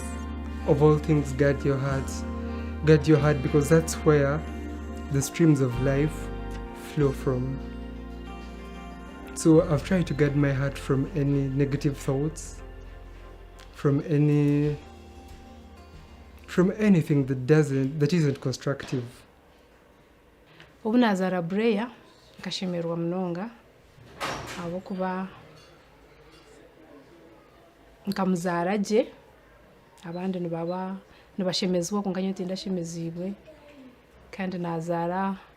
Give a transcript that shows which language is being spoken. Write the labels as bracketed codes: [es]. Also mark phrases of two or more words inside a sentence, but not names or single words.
[en] Of all things, guard your hearts. Guard your heart, because that's where the streams of life flow from. So I've tried to guard my heart from any negative thoughts, from anything that isn't constructive. [nyn] Obu nazara Blair nkashemerwa munonga abokuba nkamuzara gye abandi nibashemezibwa konka nyowe tindashemezibwe, kandi nazara